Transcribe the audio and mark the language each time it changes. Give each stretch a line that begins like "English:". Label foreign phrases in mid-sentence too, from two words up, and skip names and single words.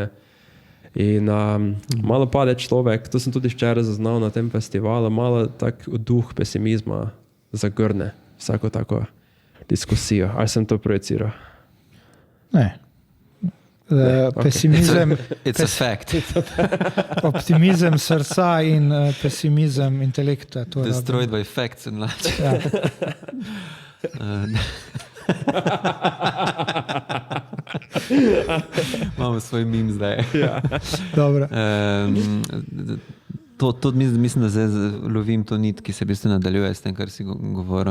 Slovenian: In malo pade človek, to sem tudi včeraj zaznal na tem festivalu, malo tak duh pesimizma zagrne vsako tako diskusijo. Ali sem to projiciral? Ne. Pesimizem,
English: it's a fact.
Slovenian: Optimizem srca in pesimizem intelekta.
English: Destroyed by facts and logic.
Slovenian: Ja. Imamo svoj meme zdaj. Dobro. To mislim, da zdaj lovim to nit, ki se v bistvu nadaljuje s tem, kar si govoril.